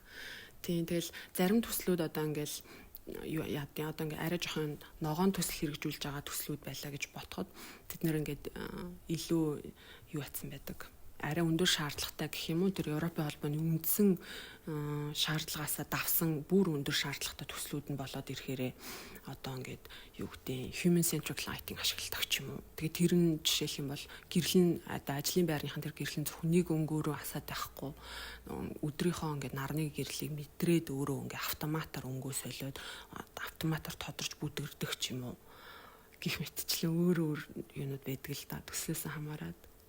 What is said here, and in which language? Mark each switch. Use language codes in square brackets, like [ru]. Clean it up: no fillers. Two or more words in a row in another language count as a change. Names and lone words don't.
[mn] Тийм тэгэл зарим төслүүд одоо ингээл яадын одоо ингээ арай жоохон ногоон төсөл хэрэгжүүлж байгаа төслүүд байлаа гэж ботход тэд нэр ингээд илүү юу атсан байдаг. Арай өндөр шаардлагатай гэх юм уу тэр Европын холбооны үндсэн шаардлагаасаа давсан бүр өндөр шаардлагатай төслүүд нь болоод ирэхээрээ одоо ингээд юу гэдэг [en] human centric lighting [mn] ашигладаг ч юм уу. Тэгээ тэр нь жишээлх юм бол гэрэл нь одоо ажлын байрныхан тэр гэрэл нь зөвхөн нэг өнгөөрөө асаад байхгүй өдрийнхөө ингээд нарны гэрлийг мэдрээд өөрөө ингээд автоматар өнгөө солиод автоматар тодорч бүдэрдэг ч юм уу. Гэх мэтчлэн өөр юунууд байдаг л да төслөөс хамаарат.